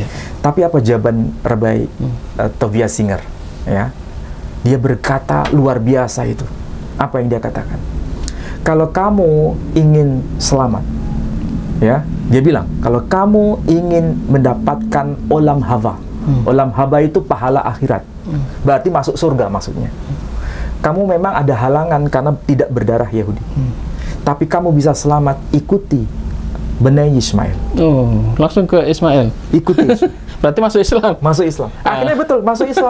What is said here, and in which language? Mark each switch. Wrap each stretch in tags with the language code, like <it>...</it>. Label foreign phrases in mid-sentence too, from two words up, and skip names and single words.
<id>Tapi apa jawaban Rabbi Tovia Singer? Ya, dia berkata luar biasa itu. Apa yang dia katakan? Kalau kamu ingin selamat, ya, dia bilang, kalau kamu ingin mendapatkan</id> <he>עולם הבא, עולם הבא</he> <id>itu pahala akhirat, berarti masuk surga maksudnya. Kamu memang ada halangan karena tidak berdarah Yahudi. Tapi kamu bisa selamat, ikuti Benai Ismail. Oh, langsung ke Ismail. Ikuti. Berarti masuk Islam. Masuk Islam. Akhirnya betul, masuk Islam.</id>